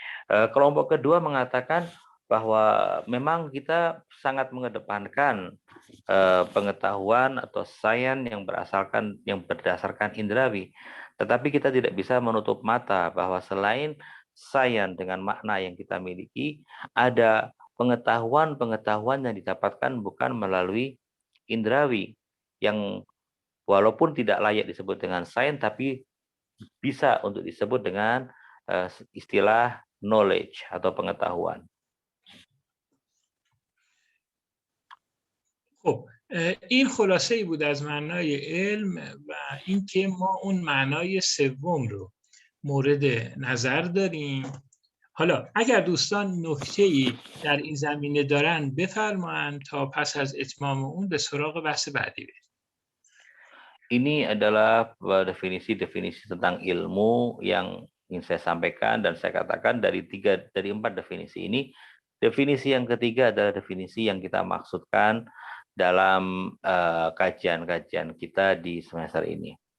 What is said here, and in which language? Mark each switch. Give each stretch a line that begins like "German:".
Indonesian: Kelompok kedua mengatakan bahwa memang kita sangat mengedepankan pengetahuan atau sains yang berdasarkan indrawi, tetapi kita tidak bisa menutup mata bahwa selain sains dengan makna yang kita miliki, ada pengetahuan yang didapatkan bukan melalui indrawi, yang walaupun tidak layak disebut dengan sains, tapi bisa untuk disebut dengan istilah knowledge atau pengetahuan.
Persian: خب این خلاصه ای بود از معنای علم و اینکه ما اون معنای سوم رو مورد نظر داریم. حالا اگر دوستان نکته‌ای در این زمینه دارن بفرمایند تا پس از اتمام اون به سراغ بحث بعدی بریم.
Indonesian: Ini adalah definisi-definisi tentang ilmu yang ingin saya sampaikan dan saya katakan dari 4 definisi ini, definisi yang ketiga adalah definisi yang kita maksudkan dalam kajian-kajian kita di semester ini.